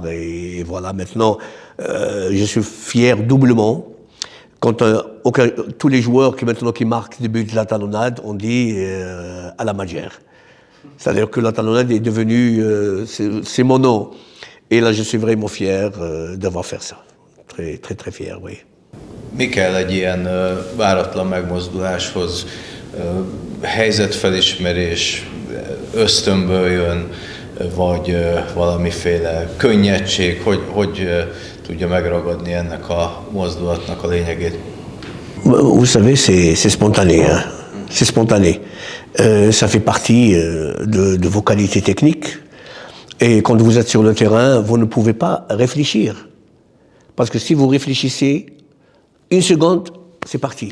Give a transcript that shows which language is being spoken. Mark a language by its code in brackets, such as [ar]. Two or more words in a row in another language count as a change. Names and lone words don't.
[fr] Et voilà, maintenant, je suis fier doublement. Quand tous les joueurs qui marquent des buts de la talonnade, on dit à la Magyar. C'est-à-dire que la talonnade est devenue, c'est mon nom. Et là, je suis vraiment fier d'avoir fait ça. Très, très, très fier, oui. [hu] Mi kell egy ilyen váratlan megmozduláshoz? Helyzetfelismerés, ösztönből jön, vagy valamiféle könnyedség, hogy tudja megragadni ennek a mozdulatnak a lényegét? [fr] Vous savez, c'est spontané, hein. C'est spontané. Ça fait partie de vos qualités techniques. Et quand vous êtes sur le terrain, vous ne pouvez pas réfléchir. Parce que si vous réfléchissez, une seconde, c'est parti.